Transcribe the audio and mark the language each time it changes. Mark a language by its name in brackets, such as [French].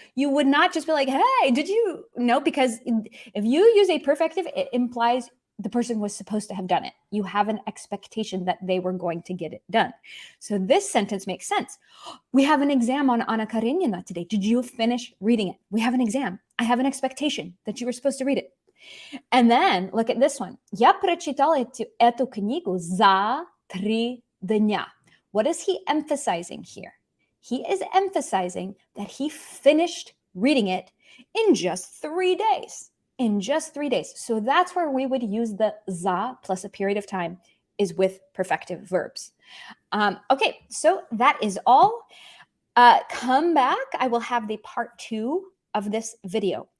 [English] You would not just be like, hey, did you? No, because if you use a perfective, it implies the person was supposed to have done it. You have an expectation that they were going to get it done. So this sentence makes sense. We have an exam on Anna Karenina today. Did you finish reading it? We have an exam. I have an expectation that you were supposed to read it. And then look at this one. [Russian] Я прочитала эту книгу за 3 дня. [English] What is he emphasizing here? He is emphasizing that he finished reading it in just 3 days. In just 3 days. So that's where we would use the za plus a period of time is with perfective verbs. Okay, so that is all. Come back. I will have the part 2 of this video.